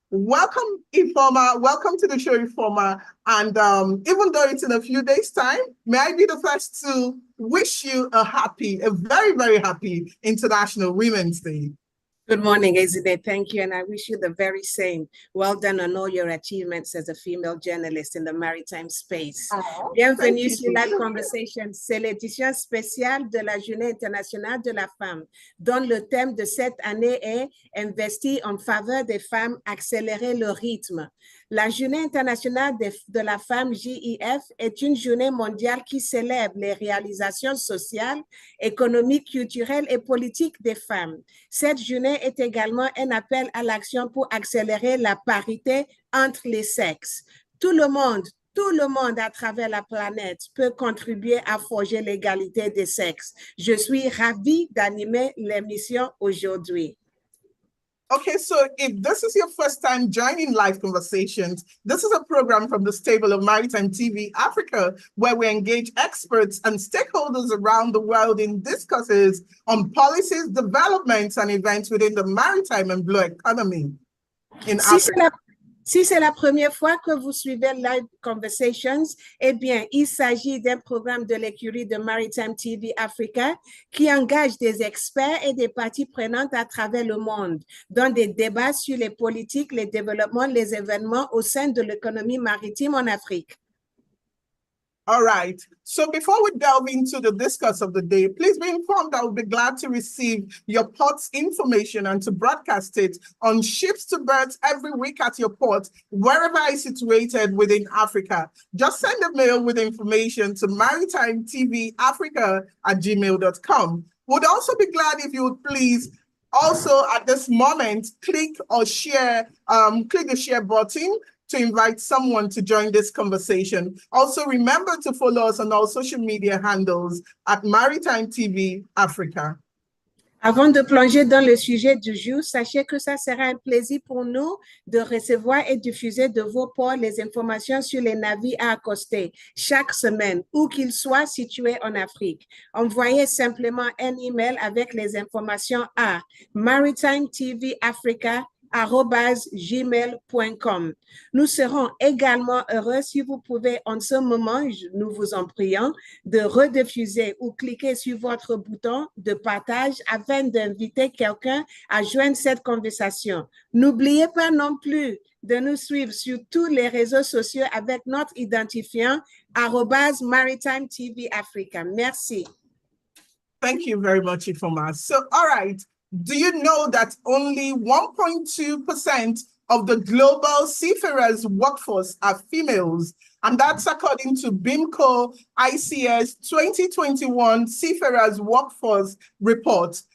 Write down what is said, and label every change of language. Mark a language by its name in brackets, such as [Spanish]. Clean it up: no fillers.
[English] Welcome, Ifoma. Welcome to the show, Ifoma. And even though it's in a few days' time, may I be the first to wish you a very, very happy International Women's Day. Good morning, Ezide. Thank you, and I wish you the very same. Well done on all your achievements as a female journalist in the maritime space. [French] Bienvenue sur Live Conversation. C'est l'édition spéciale de la Journée internationale de la femme, dont le thème de cette année est « Investir en faveur des femmes, accélérer le rythme ». La Journée internationale de la femme, JIF, est une journée mondiale qui célèbre les réalisations sociales, économiques, culturelles et politiques des femmes. Cette journée est également un appel à l'action pour accélérer la parité entre les sexes. Tout le monde à travers la planète peut contribuer à forger l'égalité des sexes. Je suis ravie d'animer l'émission aujourd'hui. [English] Okay, so if this is your first time joining Live Conversations, this is a program from the stable of Maritime TV Africa, where we engage experts and stakeholders around the world in discussions on policies, developments, and events within the maritime and blue economy in Africa. [French] Si c'est la première fois que vous suivez Live Conversations, eh bien, il s'agit d'un programme de l'écurie de Maritime TV Africa qui engage des experts et des parties prenantes à travers le monde dans des débats sur les politiques, les développements, les événements au sein de l'économie maritime en Afrique. [English] All right. So before we delve into the discuss of the day, please be informed I will be glad to receive your port's information and to broadcast it on ships to berths every week at your port, wherever it's situated within Africa. Just send a mail with information to maritimetv.africa@gmail.com. Would also be glad if you would please also at this moment click or share, click the share button to invite someone to join this conversation. Also, remember to follow us on all social media handles at Maritime TV Africa. [French] Avant de plonger dans le sujet du jour, sachez que ça sera un plaisir pour nous de recevoir et diffuser de vos ports les informations sur les navires à accoster chaque semaine, où qu'ils soient situés en Afrique. Envoyez simplement un email avec les informations à maritimetvafrica@gmail.com. Nous serons également heureux si vous pouvez en ce moment, nous vous en prions, de rediffuser ou cliquer sur votre bouton de partage afin d'inviter quelqu'un à joindre cette conversation. N'oubliez pas non plus de nous suivre sur tous les réseaux sociaux avec notre identifiant @Maritime TV Africa. Merci. [English] Thank you very much, Ifoma. So, all right. Do you know that only 1.2% of the global seafarers workforce are females? And that's according to BIMCO ICS 2021 Seafarers Workforce report.